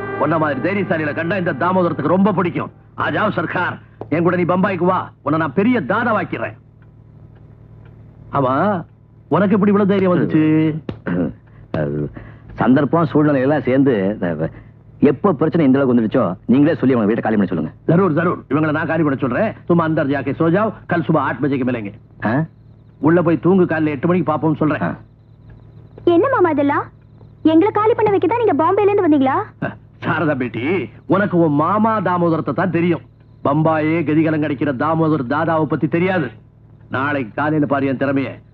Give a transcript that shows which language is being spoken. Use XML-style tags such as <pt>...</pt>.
<ta>உன்ன மாதிரி தைரியசாலியில கண்டா இந்த தாமோதரத்துக்கு ரொம்ப பிடிக்கும்.</ta> <hi>ஆஜாவ் சர்க்கார்,</hi> <ta>என் கூட நீ பம்பாய்க்கு வா, உன்னை நான் பெரிய தாதா வாக்கிறேன். ஆமா, உனக்கு இப்படி இவ்வளவு தைரியம் வந்துச்சு? சந்தர்ப்பம் சூழ்நிலை எல்லாம் சேர்ந்து எப்ப பிரச்சனை இந்த அளவுக்கு வந்துடுச்சோ நீங்களே சொல்லி அவங்க வீட்டை காலி பண்ண சொல்லுங்க. ஜரூர் ஜரூர், இவங்களை நான் காலி பண்ண சொல்றேன்.</ta> <hi>तुम अंदर जाके सो जाओ, कल सुबह 8 बजे के मिलेंगे.</hi> <ta>உள்ள போய் தூங்கு, காலையில 8 மணிக்கு பாப்போம்னு சொல்றேன். என்ன மாமா இதெல்லாம்? எங்களை காலி பண்ண வைக்க தான் நீங்க பாம்பேல இருந்து வந்தீங்களா? சாரதா பேட்டி, உனக்கு உன் மாமா தாமோதரத்தை தான் தெரியும். பம்பாயே கதிகலம் கிடைக்கிற தாமோதர் தாதாவை பத்தி தெரியாது. நாளைக்கு காலையில பாரு என் திறமைய.</ta>